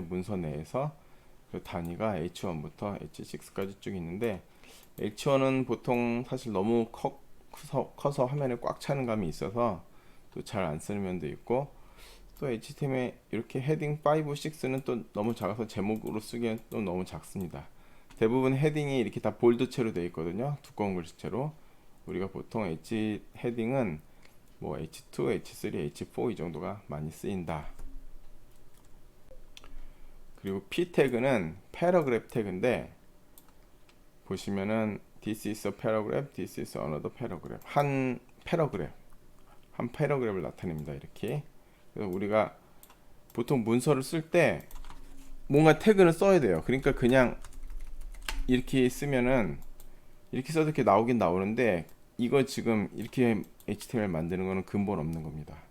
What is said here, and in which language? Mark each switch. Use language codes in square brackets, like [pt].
[ko] 문서 내에서 그 단위가 H1부터 H6까지 쭉 있는데 H1은 보통 사실 너무 커서 화면에 꽉 차는 감이 있어서 또 잘 안 쓰는 면도 있고 또 HTML 이렇게 헤딩 5, 6는 또 너무 작아서 제목으로 쓰기엔 또 너무 작습니다. 대부분 헤딩이 이렇게 다 볼드체로 되어 있거든요. 두꺼운 글씨체로. 우리가 보통 헤딩은 뭐 H2, H3, H4 이 정도가 많이 쓰인다. 그리고 P 태그는 패러그래프 태그인데 보시면은 [en] this is a paragraph, this is another paragraph. [ko] 한 패러그래프를 나타냅니다. 이렇게. 그래서 우리가 보통 문서를 쓸 때 뭔가 태그는 써야 돼요. 그러니까 그냥 이렇게 쓰면은 이렇게 써도 이렇게 나오긴 나오는데 이거 지금 이렇게 HTML 만드는 거는 근본 없는 겁니다.